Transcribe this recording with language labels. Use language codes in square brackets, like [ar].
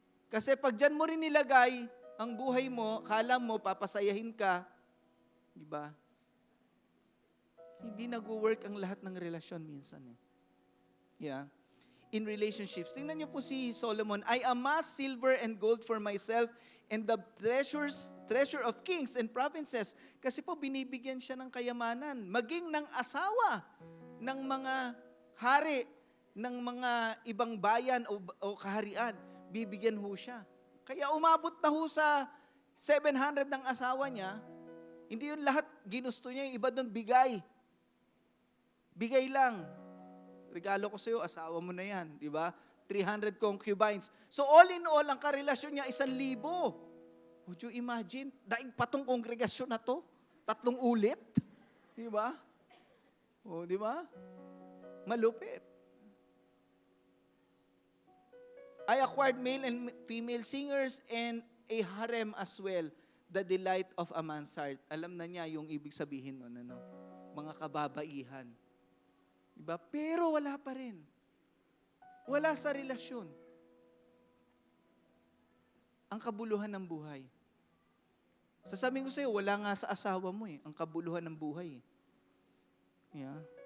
[tl] Kasi pag dyan mo rin nilagay ang buhay mo, kala mo, papasayahin ka, di ba? Hindi nag-work ang lahat ng relasyon minsan eh. [en] Yeah. In relationships. [tl] Tingnan niyo po si Solomon, [en] I amassed silver and gold for myself and the treasure of kings and provinces. [tl] Kasi po binibigyan siya ng kayamanan. Maging ng asawa ng mga hari, ng mga ibang bayan o kaharian, bibigyan ho siya. Kaya umabot na ho sa 700 ng asawa niya, hindi yun lahat ginusto niya, yung iba doon bigay. Bigay lang. Regalo ko sa iyo, asawa mo na yan, di ba? 300 concubines. So all in all, ang karelasyon niya 1,000. [en] Would you imagine? [tl] Daig patong kongregasyon na to? 3 ulit? Di ba? O, di ba? Malupit. [en] I acquired male and female singers and a harem as well, the delight of a man's heart. [tl] Alam na niya yung ibig sabihin nun, mga kababaihan. Diba? Pero wala pa rin. Wala sa relasyon. Ang kabuluhan ng buhay. Sasabihin ko sa'yo, wala nga sa asawa mo ang kabuluhan ng buhay. Yeah.